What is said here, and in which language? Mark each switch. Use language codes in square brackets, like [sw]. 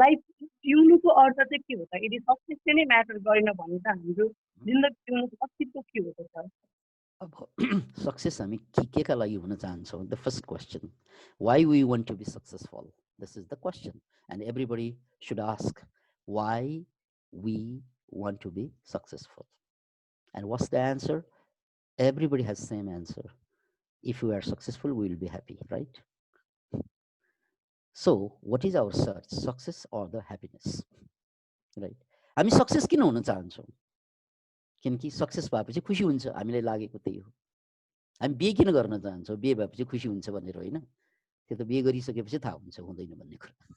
[ne] Life जिउनुको अर्थ चाहिँ के हो त? यदि सक्सेस नै म्याटर गरेन भने त हाम्रो जिन्दगी जिउनुको अस्तित्व के हो त सर? अब सक्सेस हामी के का लागि हुन चाहन्छौँ? [en] The first question, why we want to be successful? This is the question, and everybody should ask why we want to be successful. And what's the answer? Everybody has the same answer. If we are successful, we will be happy, right? So, what is our search? Success or the happiness, right? [ne] हामी success किन हुन चाहन्छौँ? किनकि success भएपछि खुसी हुन्छ, हामीलाई लागेको त्यही हो। हामी बिहे किन गर्न चाहन्छौँ? बिहे भएपछि खुसी हुन्छ भनेर होइन, त्यो त बिहे गरिसकेपछि थाहा हुन्छ हुँदैन भन्ने कुरा।